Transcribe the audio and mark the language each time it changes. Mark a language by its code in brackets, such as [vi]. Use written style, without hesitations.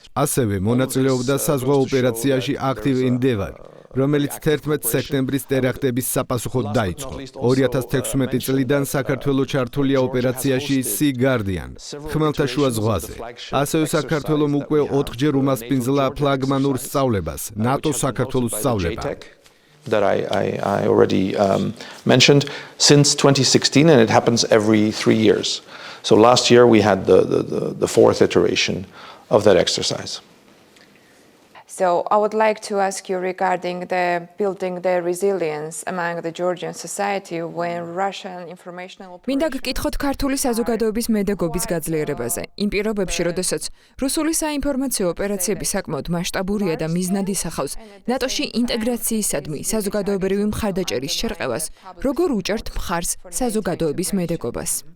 [ka] ასევე მონაწილეობდა საზღვაო ოპერაციაში Active Endeavour, რომელიც 11 სექტემბრის ტერაქტების საპასუხოდ დაიწყო. 2016 წლიდან საქართველო ჩართულია ოპერაციაში Sea Guardian, ხმელთაშუა ზღვაზე. ასევე საქართველომ უკვე 4-ჯერ უმასპინძლა ფლაგმანურ სწავლებას, NATO-საქართველოს სწავლება. [en] That I already mentioned since 2016, and it happens every 3 years. So last year we had the fourth iteration of that exercise. So I would like to ask you regarding the building the resilience among the Georgian society when Russian informational [ka] მინდა გკითხოთ ქართული საზოგადოების მედეგობის გაძლიერებაზე. იმ პირობებში, როდესაც რუსული საინფორმაციო ოპერაციები საკმაოდ მასშტაბურია და მიზნად ისახავს ნატოში ინტეგრაციისადმი საზოგადოებრივი მხარდაჭერის შერყევას, როგორ უჭერთ მხარს საზოგადოების მედეგობას?